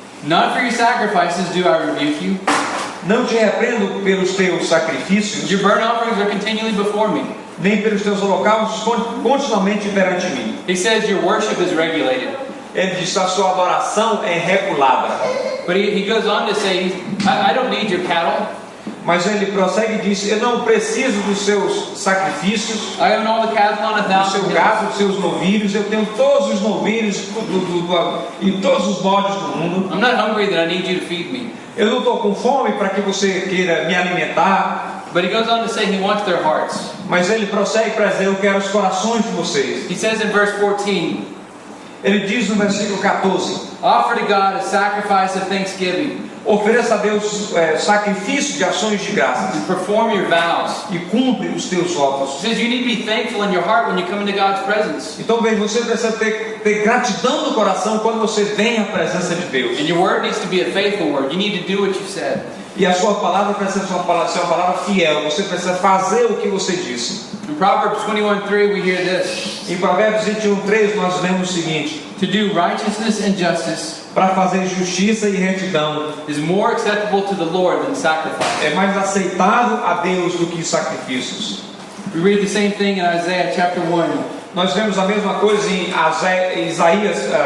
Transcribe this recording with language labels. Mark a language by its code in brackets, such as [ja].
[en] Not for your sacrifices do I rebuke you. [pt] Não te repreendo pelos teus sacrifícios, [en] Your burnt offerings are continually before me. [pt] nem pelos teus holocaustos continuamente perante mim. [en] He says your worship is regulated. [pt] Ele diz: a sua adoração é regulada. [en] But he goes on to say, I don't need your cattle. [pt] Mas ele prossegue e diz: eu não preciso dos seus sacrifícios, [en] I own all the cattle on [pt] do [en] 1,000 [pt] seu [en] hills. [pt] gado, dos seus novilhos. Eu tenho todos os novilhos e todos os bodes do mundo. [en] I'm not hungry that I need you to feed me. [pt] Eu não estou com fome para que você queira me alimentar. [en] But he goes on to say he wants their hearts. [pt] Mas ele prossegue para dizer: eu quero os corações de vocês. [en] He says in verse 14, [pt] Ele diz no versículo 14: [en] Offer to God a sacrifice of thanksgiving [pt] ofereça a Deus sacrifício de ações de graças [en] and perform your vows. [pt] e cumpre os teus votos. [en] It says you need to be thankful in your heart when you come into God's presence. [pt] Então veja, você precisa ter gratidão no coração quando você vem à presença de Deus. [en] And your word needs to be a faithful word. You need to do what you said. [pt] E a sua palavra precisa ser uma palavra fiel. Você precisa fazer o que você disse. [en] In Proverbs 21:3 we hear this. [pt] Em Provérbios 21:3 nós lemos o seguinte: [en] To do righteousness and justice [pt] para fazer justiça e retidão [en] is more acceptable to the Lord than sacrifice. [pt] é mais aceitável a Deus do que sacrifícios. [en] We read the same thing in Isaiah chapter 1. [pt] Nós vemos a mesma coisa em Isaías,